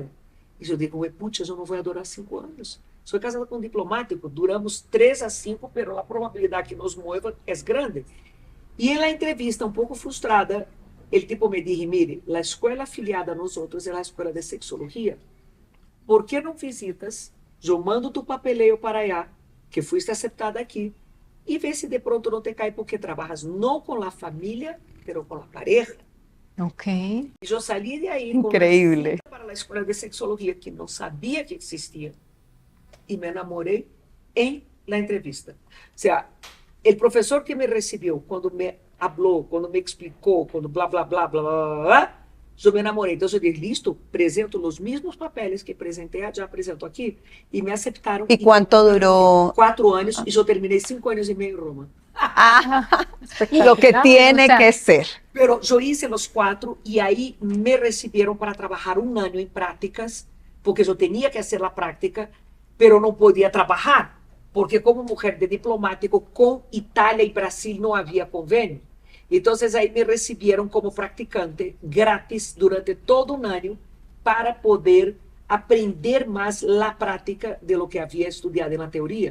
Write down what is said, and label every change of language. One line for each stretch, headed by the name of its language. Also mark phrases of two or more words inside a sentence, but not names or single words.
Portuguese: E eu digo, putz, eu não vou adorar 5 anos. Sou casada com um diplomático, duramos 3 a 5, mas a probabilidade que
Spanish: nos mueva
Portuguese: é grande. E na entrevista, um pouco frustrada, ele tipo me disse, mire, a escola afiliada a nós outros é a escola de sexologia. Por que não visitas? Eu mando tu papeleio
Spanish: para allá, que fuiste aceptada aqui,
Portuguese: e vê se de pronto não te cai, porque trabalhas não com a família, mas com a pareja. Ok. E eu saí de aí
Spanish: Increíble.
Portuguese: para a escola de sexologia, que não sabia que existia, e me enamorei em
Spanish: la entrevista.
Portuguese: O seja, o professor que me recebeu, quando me falou, quando me explicou, quando blá, blá, blá, blá, blá, blá, eu me enamorei. Então, eu disse, listo, apresento os mesmos papéis que apresentei, já apresento aqui, e me aceitaram.
Spanish: ¿Y cuánto duró?
Portuguese: 4 anos, e eu terminei 5 anos e meio em Roma.
Spanish: Lo que tiene O sea, que ser.
Portuguese: Pero eu hice os 4 e aí me receberam para trabalhar 1 ano em práticas, porque eu tinha que fazer a prática, pero não podia trabalhar, porque como mulher de diplomático com Itália e Brasil não havia convênio. Então, aí me receberam como praticante grátis durante todo 1 ano para poder aprender mais a prática de
Spanish: lo que
Portuguese: havia estudado na teoria.